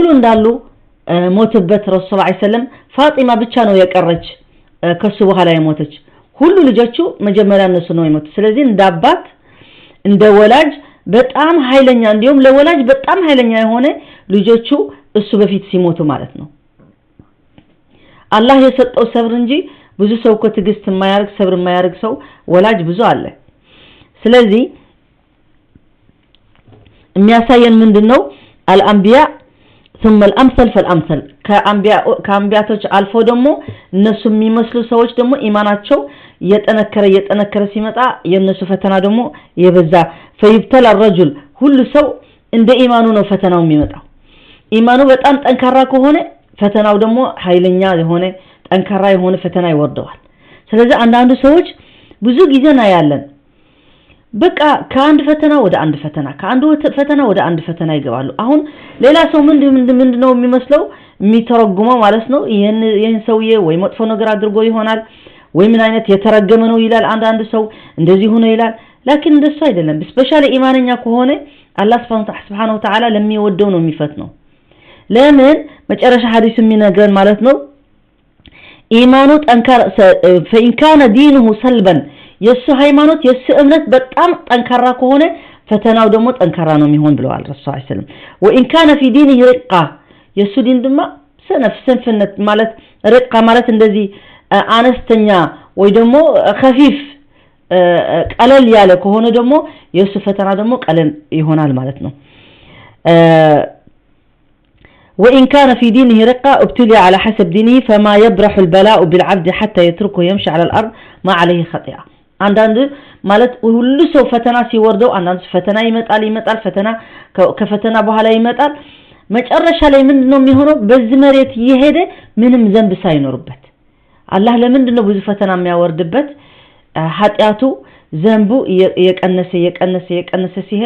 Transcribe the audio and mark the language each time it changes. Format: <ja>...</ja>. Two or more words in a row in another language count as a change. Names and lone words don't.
<am>እንዳሉ ሞተበት</am> <ar>رسول صلى الله عليه وسلم</ar> <am>ፋጢማ ብቻ ነው የቀረች ከሱ በኋላ የሞተች ሁሉ ልጆቹ መጀመሪያ እነሱ ነው የሞቱት ስለዚህ እንዳባት እንደ ወላጅ በጣም ኃይለኛ እንዲሁም ለወላጅ በጣም ኃይለኛ የሆነ ልጆቹ እሱ በፊት ሲሞቱ ማለት ነው አላህ የሰጠው ሰብር እንጂ ብዙ ሰው ከትግስት የማያርግ ሰብር የማያርግ ሰው ወላጅ ብዙ አለ ስለዚህ የሚያሳየን ምንድነው</am> <ar>الأنبياء ثم الامثل فالامثل</ar> <am>ከአንቢያቶች አልፎ ደግሞ እነሱ የሚመስሉ ሰዎች ደግሞ ኢማናቸው እየጠነከረ ሲመጣ የነሱ ፈተና ደግሞ የበዛ</am> <ar>فيبتلى الرجل</ar> <am>ሁሉ ሰው እንደ ኢማኑ ነው ፈተናው የሚመጣው ኢማኑ በጣም ጠንካራ ከሆነ ፈተናው ደግሞ ኃይለኛ የሆነ ጠንካራ የሆነ ፈተና ይወርደዋል ስለዚህ አንዳንድ ሰዎች ብዙ ጊዜ ነው ያለን በቃ ከአንድ ፈተና ወደ አንድ ፈተና ከአንድ ፈተና ወደ አንድ ፈተና ይገባሉ አሁን ሌላ ሰው ምንድነው የሚመስለው የሚተረጉመው ማለት ነው ይሄን ሰውዬ ወይ መጥፎ ነገር አድርጎ ይሆናል ወይ ምን አይነት የተረገመ ነው ይላል አንዳንድ ሰው እንደዚህ ሆነ ይላል لكن እንደሱ አይደለም ስፔሻሊ ኢማንኛ ከሆነ አላህ</am> <ar>سبحانه وتعالى</ar> <am>ለሚወደው ነው የሚፈትነው ለምን መጨረሻ ሐዲስ የሚነገር ማለት ነው ኢማኑ ጠንካራ</am> <ar>فإن كان دينه سلبا</ar> <am>የሱ ሃይማኖት የሱ እምነት በጣም ጠንካራ ከሆነ ፈተናው ደግሞ ጠንካራ ነው የሚሆን ብለዋል</am> <ar>رسول صلى الله عليه وسلم وإن كان في دينه رقة</ar> <am>የሱ ዲን ድማ ስንፍነት ማለት ረቃ ማለት እንደዚህ አነስተኛ ወይ ደግሞ خفيف ቀለል ያለ ከሆነ ደግሞ የሱ ፈተና ደግሞ ቀለል ይሆናል ማለት ነው</am> <ar>وإن كان في دينه رقة ابتلي على حسب دينه فما يبرح البلاء بالعبد حتى يتركه يمشي على الأرض ما عليه خطيئة</ar> <am>አንዳንድ ማለት ሁሉ ሰው ፈተና ሲወርደው አንዳንድ ፈተና ይመጣል ፈተና ከፈተና በኋላ ይመጣል መጨረሻ ላይ ምንድነው የሚሆነው በዚህ መሬት ይሄደ ምንም ዘንብ ሳይኖርበት አላህ ለምንድነው ብዙ ፈተና የሚያወርድበት ኃጢያቱ ዘንቡ የቀነሰ ሲሄድ</am>